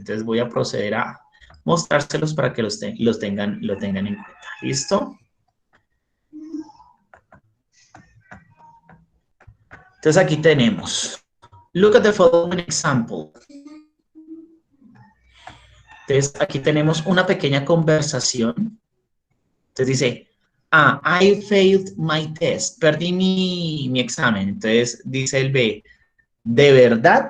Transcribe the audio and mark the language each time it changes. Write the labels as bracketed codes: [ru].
[es] Entonces voy a proceder a mostrárselos para que lo tengan en cuenta. ¿Listo? Entonces aquí tenemos, [en] look at the following example. [es] Entonces aquí tenemos una pequeña conversación. Entonces dice, [en] I failed my test. [es] Perdí mi examen. Entonces dice el B, ¿de verdad?